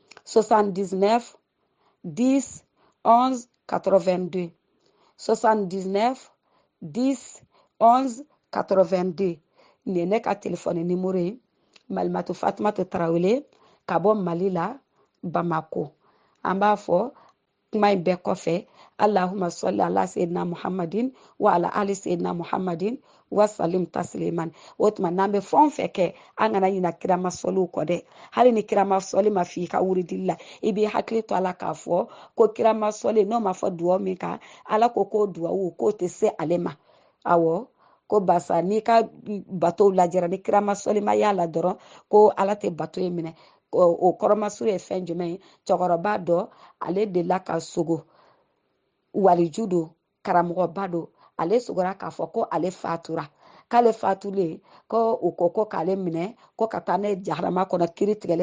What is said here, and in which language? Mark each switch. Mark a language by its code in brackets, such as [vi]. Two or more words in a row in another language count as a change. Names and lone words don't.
[bm] 79 10 11 82 79 10 11 82 nin ye ne ka telefɔni nimero ye malimatu fatumata tarawele ka bɔ mali la bamako an b'a fɔ kuma in bɛɛ kɔfɛ [ar] اللهم صل على سيدنا محمد وعلى آل سيدنا محمد وسلم تسليما [bm] o tuma n'an bɛ fɛn o fɛn kɛ an kana ɲina kirama sɔliw kɔ dɛ hali ni kirama sɔli ma f'i ka wuridili la i b'i hakili to ala k'a fɔ ko kirama sɔli n'o ma fɔ duwawu min kan ala ko k'o duwawu k'o tɛ se ale ma awɔ ko basa n'i ka batow lajɛra ni kirama sɔli ma y'a la dɔrɔn ko ala tɛ bato in minɛ o kɔrɔmasuru ye fɛn jumɛn ye cɛkɔrɔba dɔ ale delila ka sogo waliju don karamɔgɔba don ale sugora k'a fɔ ko ale fatura k'ale fatulen ko u ko k'ale minɛ ko ka taa ne jahanama kɔnɔ kiri tigɛlen